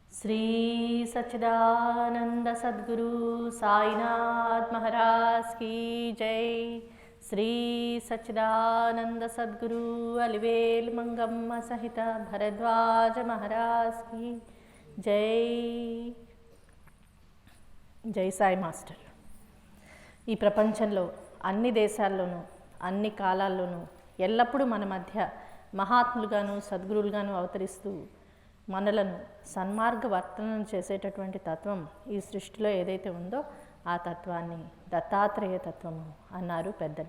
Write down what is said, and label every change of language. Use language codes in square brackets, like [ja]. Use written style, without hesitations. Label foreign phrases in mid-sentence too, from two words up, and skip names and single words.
[hi] श्री सच्चिदानंद सद्गुरु साईनाथ महाराज की जय। श्री सच्चिदानंद सद्गुरु अलिवेल मंगम्म सहित भरद्वाज महाराज की जय। जय साई मास्टर। [te] ఈ ప్రపంచంలో అన్ని దేశాల్లోనూ అన్ని కాలాల్లోనూ ఎల్లప్పుడూ మన మధ్య మహాత్ములుగాను సద్గురువులుగాను అవతరిస్తూ మనలను సన్మార్గవర్తనం చేసేటటువంటి తత్వం ఈ సృష్టిలో ఏదైతే ఉందో ఆ తత్వాన్ని దత్తాత్రేయ తత్వము అన్నారు పెద్దలు.